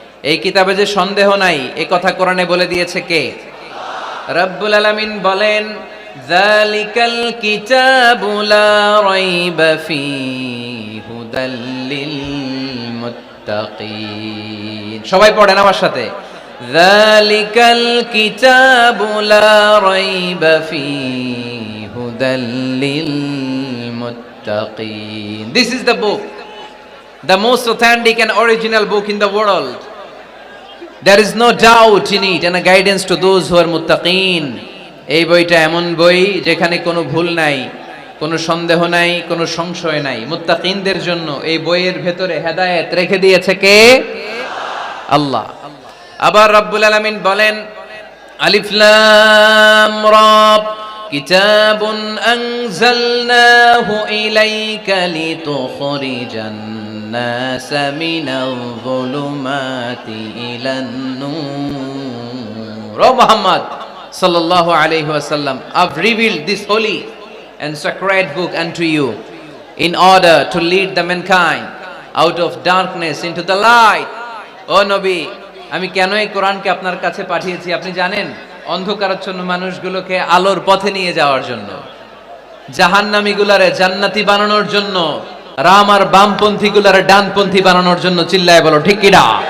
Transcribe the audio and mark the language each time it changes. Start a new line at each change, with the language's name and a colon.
Bangla: এই কিতাবে যে সন্দেহ নাই, এই কথা কোরআনে বলে দিয়েছে কে? রব্বুল আলামিন বলেন,
Arabic: যালিকাল কিতাবু লা রাইবা ফীহি হুদাল লিল মুত্তাকিন।
Bangla: সবাই পড়েন আমার সাথে,
Arabic: যালিকাল কিতাবু লা রাইবা ফীহি হুদাল লিল মুত্তাকিন।
English: This is the book, the most authentic and original book in the world. There is no doubt in it and a guidance to those who are muttaqin.
Bangla: এই বইটা এমন বই যেখানে কোনো ভুল নাই, কোনো সন্দেহ নাই, কোনো সংশয় নাই। মুত্তাকিনদের জন্য এই বইয়ের ভেতরে হেদায়েত রেখে দিয়েছে কে? আল্লাহ। আবার রব্বুল আলামিন বলেন,
Arabic: আলিফ লাম রা, কিতাবুন আনজালনাহু ইলাইকা লিতুখরিজান الناس من الظلمات إلى النور.
English: O Muhammad sallallahu alayhi wa sallam, I've revealed this holy and sacred book unto you in order to lead the mankind out of darkness into the light.
Bangla: O Nabi, আমি কেন এই কোরআনকে আপনার কাছে পাঠিয়েছি আপনি জানেন? অন্ধকারাচ্ছন্ন মানুষগুলোকে আলোর পথে নিয়ে যাওয়ার জন্য, জাহান্নামীগুলারে জান্নাতি বানানোর জন্য, রাম আর বামপন্থী গুলার ডানপন্থী বানানোর জন্য। চিল্লায় বলো ঠিক কি না?